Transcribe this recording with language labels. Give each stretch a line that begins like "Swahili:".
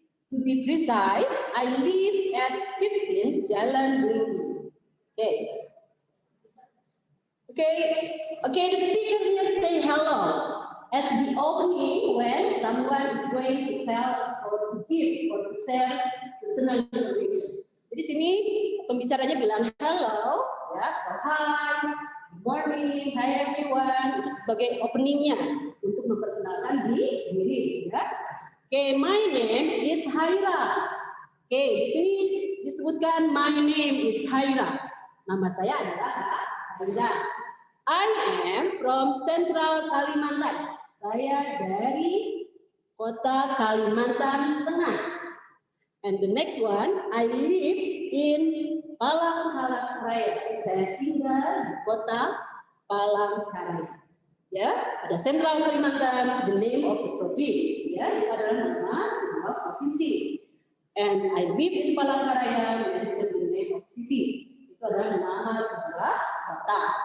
English: To be precise, I live at 15 Jalan Belimbing. Okay. Okay, the speaker here say hello as the opening when someone is going to tell or to give or to share personal information.
Indonesian: Jadi sini pembicaranya bilang hello, ya, atau hi,
English: good morning, hi everyone,
Indonesian: itu sebagai openingnya untuk memperkenalkan diri, ya.
English: Okay, my name is Haira. Okay,
Indonesian: di sini disebutkan
English: my name is Haira.
Indonesian: Nama saya adalah
English: Haira. I am from Central Kalimantan.
Indonesian: Saya dari kota Kalimantan Tengah.
English: And the next one, I live in Palangkaraya.
Indonesian: Saya tinggal di kota Palangkaraya.
English: Ya, ada Central Kalimantan, the name of the province.
Indonesian: Ya, itu adalah nama sebuah provinsi.
English: And I live in Palangkaraya, and the name of city.
Indonesian: Itu adalah nama sebuah kota.